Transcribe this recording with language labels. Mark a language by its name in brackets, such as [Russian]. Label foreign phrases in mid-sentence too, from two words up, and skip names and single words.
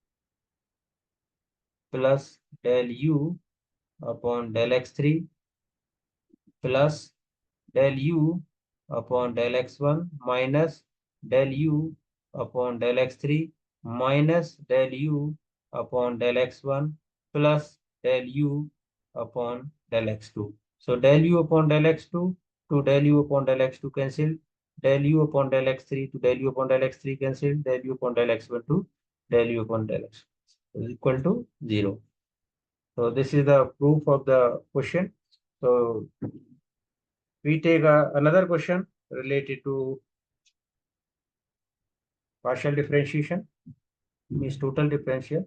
[English] plus del u upon del x3 plus del u upon del x1 minus del u upon del x3 minus del u upon del x1 plus del u upon del x2. So del u upon del x2 to del u upon del x2 cancel. Del u upon del x3 to del u upon del x3 cancel. Del u upon del x1 to del u upon del x1 is equal to 0. So this is the proof of the question. So we take another question related to partial differentiation, means total differential.